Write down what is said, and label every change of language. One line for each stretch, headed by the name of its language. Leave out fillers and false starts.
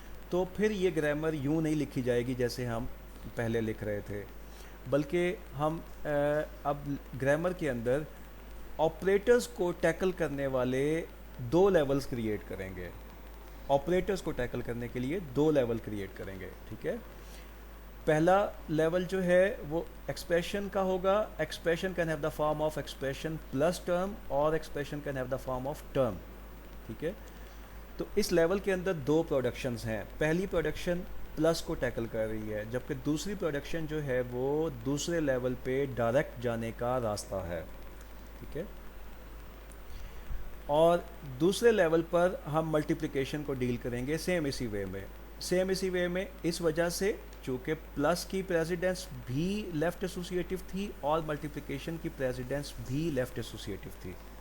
Urdu: تو پھر یہ گرامر یوں نہیں لکھی جائے گی جیسے ہم پہلے لکھ رہے تھے، بلکہ ہم اب گرامر کے اندر آپریٹرز کو ٹیکل کرنے والے دو لیولز کریٹ کریں گے. آپریٹرز کو ٹیکل کرنے کے لیے دو لیول کریٹ کریں گے. ٹھیک ہے، پہلا لیول جو ہے وہ ایکسپریشن کا ہوگا.
English: Expression can have the form of expression plus term اور expression can have the form of term.
Urdu: ٹھیک ہے، تو اس لیول کے اندر دو پروڈکشنز ہیں. پہلی پروڈکشن پلس کو ٹیکل کر رہی ہے، جبکہ دوسری پروڈکشن جو ہے وہ دوسرے لیول پہ ڈائریکٹ جانے کا راستہ ہے. ٹھیک ہے، اور دوسرے لیول پر ہم ملٹیپلیکیشن کو ڈیل کریں گے سیم اسی وے میں اس وجہ سے چونکہ پلس کی پریزیڈنس بھی لیفٹ ایسوسیٹیو تھی اور ملٹیپلیکیشن کی پریزیڈنس بھی لیفٹ ایسوسیٹیو تھی.